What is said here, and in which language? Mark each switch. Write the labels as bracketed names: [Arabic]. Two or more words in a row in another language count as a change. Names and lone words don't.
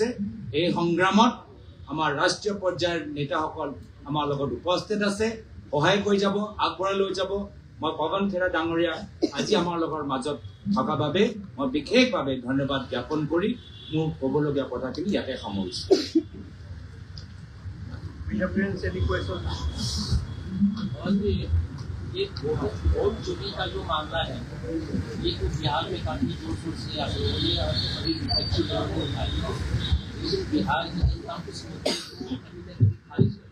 [Assamese] এই সংগ্ৰামত আমাৰ ৰাষ্ট্ৰীয় পৰ্যায়ৰ নেতাসকল আমাৰ লগত উপস্থিত আছে, সহায় কৰি যাব, আগবঢ়াই লৈ যাব। মই পৱন খেৰা ডাঙৰীয়া আজি আমাৰ লগৰ মাজত থকা বাবে মই বিশেষভাৱে ধন্যবাদ জ্ঞাপন কৰি মোৰ ক'বলগীয়া কথাখিনি ইয়াতে সামৰিছোঁ। [Hindi] ये वोट चोरी का जो मामला है, ये तो बिहार में काफी जोर शोर से अभी विपक्षी दलों को उठाई, लेकिन बिहार की जनता उस मुद्दे को अभी तक खारिज कर।